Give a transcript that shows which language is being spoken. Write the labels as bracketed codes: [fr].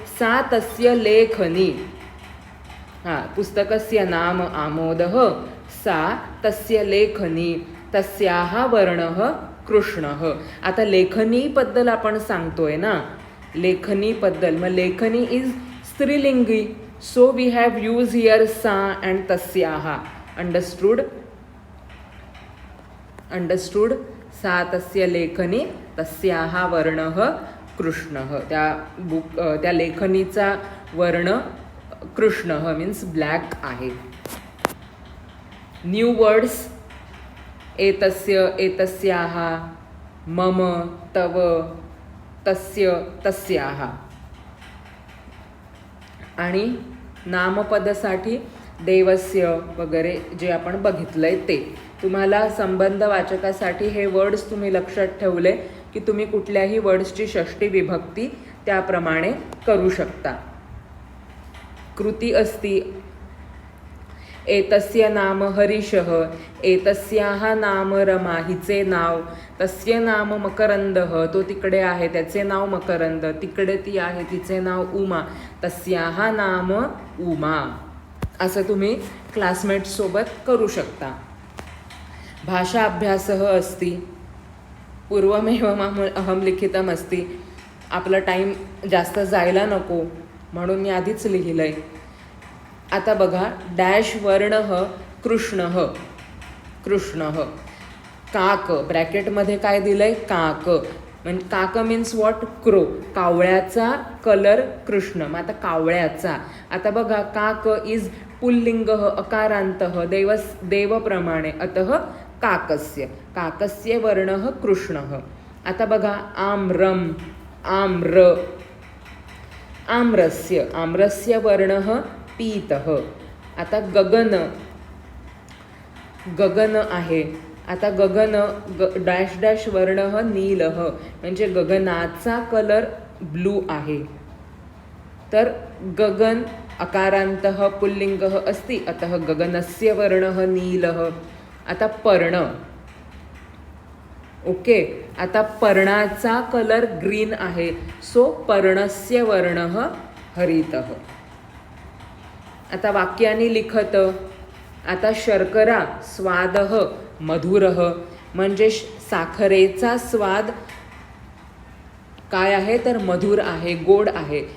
[sa] सा तस्य लेखनी, पुस्तकस्य नाम आमोदः, सा तस्य लेखनी, तस्याः वर्णः कृष्णः. [mr] आता लेखनीबद्दल आपण सांगतोय ना, लेखनीबद्दल. मग लेखनी इज स्त्रीलिंगी, [en] so we have used here sa and tasyaha. Understood? Understood? [sa] सा तस्य लेखनी, तस्याः वर्णः कृष्णः. [mr] त्या लेखनीचा वर्ण कृष्णः मीन्स ब्लॅक आहे. [sa] न्यू वर्ड्स: एतस्य, एतस्याः, मम, तव, तस्य, तस्याः. [mr] आणि नामपदासाठी देवस्य वगैरे जे आपण बघितलंय ते. तुम्हाला संबंध वाचकासाठी हे वर्ड्स तुम्ही लक्षात ठेवले की तुम्ही कुठल्याही वर्ड्सची षष्ठी विभक्ती त्याप्रमाणे करू शकता. कृती असती [sa] एतस्य नाम हरीशः, एतस्याः नाम रमा, [mr] हिचे नाव, [sa] तस्य नाम मकरंदः, [mr] तो तिकडे आहे त्याचे नाव मकरंद, तिकडे ती आहे तिचे नाव उमा, [sa] तस्याः नाम उमा. [mr] असं तुम्ही क्लासमेट्ससोबत करू शकता. [sa] भाषा अभ्यासः अस्ति, पूर्वमेव अहम लिखितम अस्ति. [mr] आपला टाईम जास्त जायला नको म्हणून मी आधीच लिहिलंय. आता बघा, डॅश वर्णः कृष्णः, कृष्णः. काक, ब्रॅकेटमध्ये काय दिलंय? काक. म्हणजे काक means what? Crow. कावळ्याचा colour Krishna. मग आता कावळ्याचा. आता बघा, काक इज पुल्लिंगः अकारान्तः देवप्रमाणे, अतः काकस्य. [sa] काकस्य वर्णः कृष्णः. [mr] आता बघा, [sa] आम्रम, आम्र, आम्रस्य, आम्रस्य वर्णः पीतः. [mr] आता गगन, गगन आहे. आता गगन डॅश डॅश वर्णः नीलः, म्हणजे गगनाचा कलर ब्लू आहे. [sa] तर गगन अकारान्तः पुल्लिंगः अस्ति, अतः गगनस्य वर्णः नीलः. [mr] आता पर्ण. [en] ओके. [mr] आता पर्णाचा कलर ग्रीन आहे, सो [sa] पर्णस्य वर्णः हरितः. [mr] आता वाक्याने लिखत. आता [sa] शर्करा स्वादः मधुरः, [mr] म्हणजे साखरेचा स्वाद काय आहे तर मधुर आहे, गोड आहे.